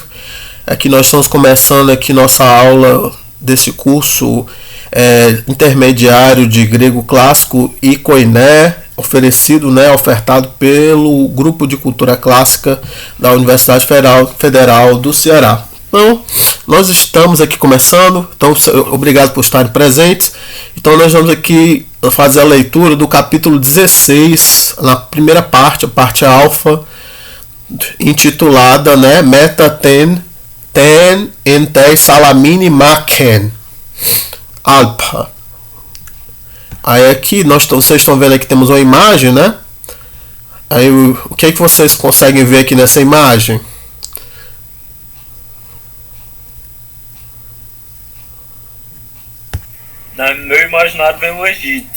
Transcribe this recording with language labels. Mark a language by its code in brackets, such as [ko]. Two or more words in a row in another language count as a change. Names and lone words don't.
[pt] Aqui nós estamos começando aqui nossa aula desse curso intermediário de grego clássico e koiné, oferecido, ofertado pelo Grupo de Cultura Clássica da Universidade Federal do Ceará. Então, nós estamos aqui começando, então obrigado por estarem presentes. Então nós vamos aqui fazer a leitura do capítulo 16, na primeira parte, a parte alfa, intitulada [el] μετὰ τὴν ἐν Σαλαμῖνι μάχην ἄλφα. [pt] Aí aqui vocês estão vendo aqui, temos uma imagem, né? Aí o que é que vocês conseguem ver aqui nessa imagem? No meu imaginário vem o Egito.